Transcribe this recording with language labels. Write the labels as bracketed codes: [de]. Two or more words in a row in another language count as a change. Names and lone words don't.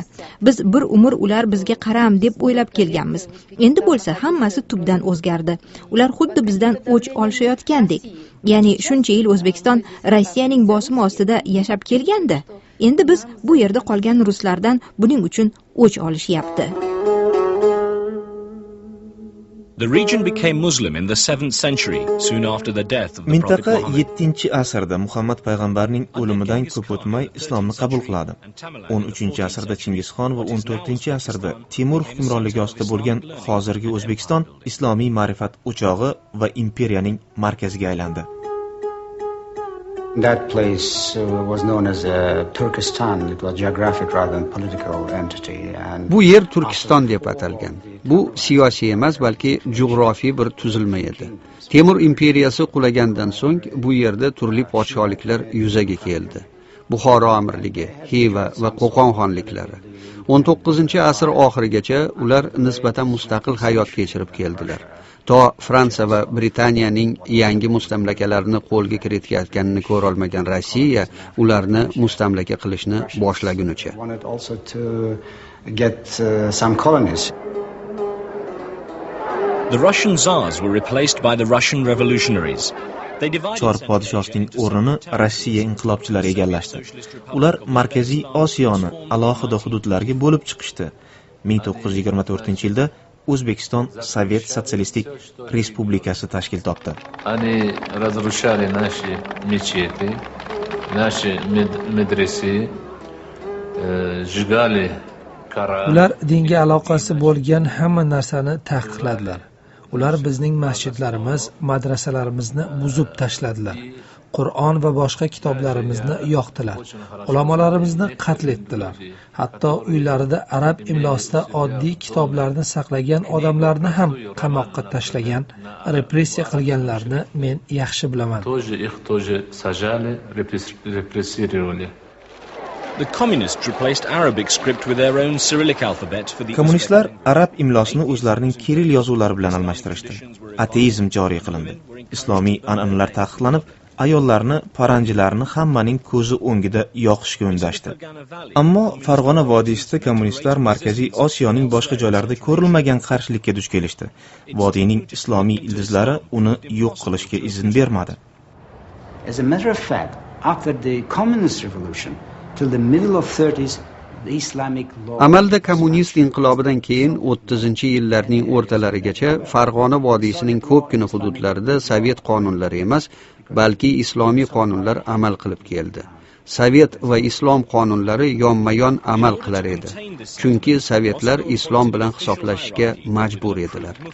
[uz] Biz bir umr ular bizga qaram deb o'ylab kelganmiz. Endi bo'lsa hammasi tubdan o'zgardi. Ular xuddi bizdan o'ch olishayotgandek. Ya'ni shuncha yil O'zbekiston Rossiyaning bosimi ostida yashab kelgandi. Endi biz bu yerda qolgan ruslardan buning uchun o'ch olishyapti. [en] The region became Muslim in the 7th century, soon after the death of the Prophet [uz] Mintaqa [en] Muhammad. [uz] 7-asrda Muhammad payg'ambarning o'limidan ko'p o'tmay islomni qabul qiladi. 13-asrda Chingizxon va 14-asrda Timur hukmronligi ostida bo'lgan hozirgi O'zbekiston islomiy ma'rifat o'chog'i va imperiyaning markaziga aylandi. [en] That place was known as Turkestan. It was geographic rather than political entity. And [uz] Bu yer Turkiston deb atalgan. Bu siyosiy emas, balki jug'rofiy bir tuzilma edi. Temur imperiyasi qulagandan so'ng bu yerda turli podshohliklar yuzaga keldi. Buxoro amirligi, Xiva va Qo'qon xonliklari. 19-asr oxirigacha ular nisbatan mustaqil hayot kechirib keldilar. To Fransiya va Britaniyaning yangi mustamlakalarini qo'lga kiritayotganini ko'ra olmagan Rossiya ularni mustamlaka qilishni boshlagunicha. [en] wanted also to get some colonies. The Russian Tsars were replaced by the Russian revolutionaries. They divided [uz] Chor podshosining o'rnini Rossiya inqilobchilari egallashdi. Ular Markaziy Osiyoni alohida hududlarga bo'lib chiqishdi. 1924-yilda O'zbekiston Sovet Sotsialistik Respublikasi tashkil topdi. [ru] Они разрушали наши мечети, наши медресе, сжигали Коран. [uz] Ular dinga aloqasi bo'lgan hamma narsani taqiqladilar. Ular bizning masjidlarimiz, madrasalarimizni buzib tashladilar. Qur'on va boshqa kitoblarimizni yoqdilar. Ulamolarimizni qatl etdilar. Hatto uylarida arab imlosida oddiy kitoblarni saqlagan odamlarni ham qamoqqa tashlagan, repressiya qilganlarni men yaxshi bilaman. [ru] Их тоже сажали, репрессировали. [en] The communists replaced Arabic script with their own Cyrillic alphabet for the [uz] Kommunistlar arab imlosini o'zlarining kiril yozuvlari bilan almashtirishdi. Ateizm joriy qilindi. Islomiy an'analar taqiqlanib, ayollarni, paranjilarni hammaning ko'zi o'ngida yoqishga undashdi. Ammo Farg'ona vodiysida kommunistlar Markaziy Osiyoning boshqa joylarida ko'rilmagan qarshilikka duch kelishdi. Vodiyning islomiy ildizlari uni yo'q qilishga izn bermadi. [en] As a matter of fact, after the communist revolution till the middle of 30s, the Islamic law [uz] Amalda kommunist inqilobidan keyin 30-yillarning o'rtalarigacha Farg'ona vodiysining ko'pgina hududlarida sovet qonunlari emas, balki islomiy qonunlar amal qilib keldi. Sovet va islom qonunlari yonma-yon amal qilar edi. Chunki sovetlar islom bilan hisoblashishga majbur edilar.